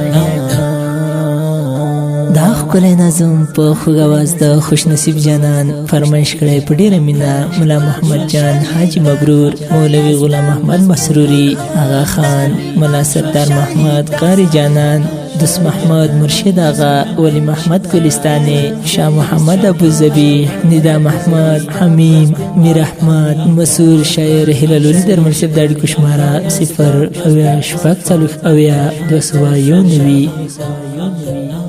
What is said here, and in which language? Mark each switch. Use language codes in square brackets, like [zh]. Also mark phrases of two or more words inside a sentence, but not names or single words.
[ps] دا ښکلی نظم په خوږ اواز د خوشنصیب جانان فرمایش کړی په ډېره مینه ملا محمد جان حاجي مبرور مولوي غلام احمد مسروري آغا خان ملا سردار محمد قاری جانان دوست محمد مرشد آغا ولی محمد گلستانی شاه محمد ابوظبی ندا محمد حمیم میر احمد مسور شاعر هلال ولی در منصب د اړیکو شماره 0 اویا شپږ څلوېښت اویا 291